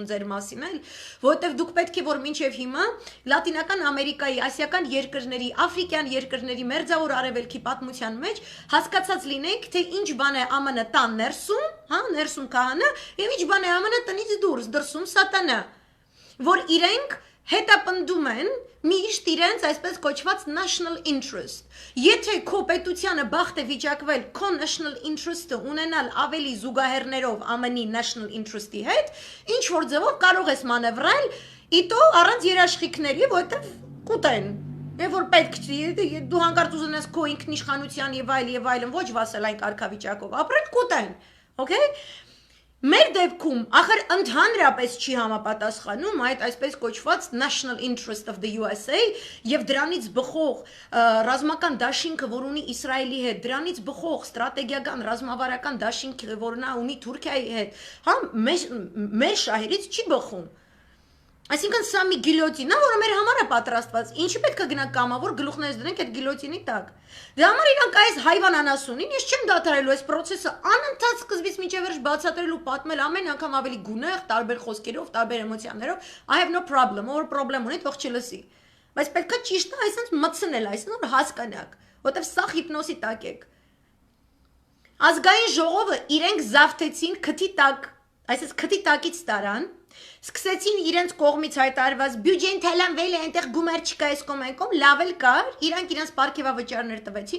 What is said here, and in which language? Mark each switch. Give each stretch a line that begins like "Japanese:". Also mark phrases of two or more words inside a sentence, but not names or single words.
Armenian: ձեր մասին, էլ, որովհետև դուք պետք է որ մինչև հիմա Լատինական Ամերիկայի, ասիական երկրների, աֆրիկյան երկրների մերձավոր արևելքի պատմության մեջ հասկացած լինենք, թե ինչ բան է ԱՄՆ տան ներսում, հա, ներսում քահանա, եւ ինչ բան է ԱՄՆ տնից դուրս, դրսում սատանա, որ իրենք հետապնդում են միշտ իրենց այսպես կոչված
English: national interest։
Armenian: Եթե քո պետությանը բախտ է վիճակվել քո
English: national interest-
Armenian: ը ունենալ ավելի զուգահեռներով ԱՄՆ-ի
English: national interest-
Armenian: ի հետ, ինչ որ ձևով կարող ես մանևրել իտո առանց երաշխիքների, որովհետև կուտեն։ Եվ որ պետք չի, դու հանկարծ ուզենես քո ինքնիշխանության եւ այլն ոչ վասալային կարգավիճակով ապրել, կուտեն։ Okay? Մեր դեպքում ախր ընդհանրապես չի համապատասխանում այդ այսպես կոչված
English: national interest of the USA
Armenian: եւ դրանից բխող ռազմական դաշինքը, որ ունի Իսրայելի հետ, դրանից բխող ստրատեգիական ռազմավարական դաշինքը, որ նա ունի Թուրքիայի հետ, հա, մեր շահերից չի բխում։ Այսինքն սա մի գիլյոտին է, որը մեր համար է պատրաստված։ Ինչի պետք է գնանք կամավոր գլուխներս դնենք այդ գիլյոտինի տակ։ Դրա համար իրանք այս հայվանանասունին ես չեմ դադարելու այս process-ը անընդհատ սկզբից մինչև վերջ բացատրել ու պատմել ամեն անգամ ավելի գունեղ, տարբեր խոսքերով, տարբեր էմոցիաներով։
English: I have no problem,
Armenian: որ պրոբլեմ ունի, թող չլսի։ Բայց պետք է ճիշտը այսպես մտցնել, այսինքն հասկանաք, որտեվ սա հիպնոսի տակ եք։ Ազգային ժողովը իրենք զավթեցին քթի տակ, այսպես քթի տակից տարան Սկսեցին իրենց կողմից հայտարարված բյուջեն թալանվել է, այնտեղ գումար չկա այս կոմենկոմ, լավ էլ կար, իրանք իրենց պարգևավճարներ տվեցին,